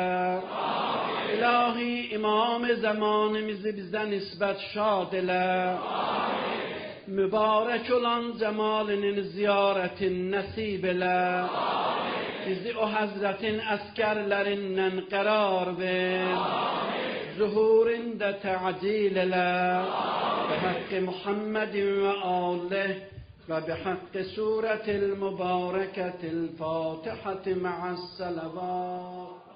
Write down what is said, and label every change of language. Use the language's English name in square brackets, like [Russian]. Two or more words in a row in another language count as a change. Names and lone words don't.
[Azerbaijani] İlahi İmam zamanımızı bizə nisbət şad elə. Mübarək olan cemalinin ziyaretin nəsib elə. Bizi o Həzrətin əskərlərindən qərar ver. Zuhurində tə'cil elə. [Arabic] بحق محمد وآله وبحق سورة المباركة الفاتحة مع الصلوات.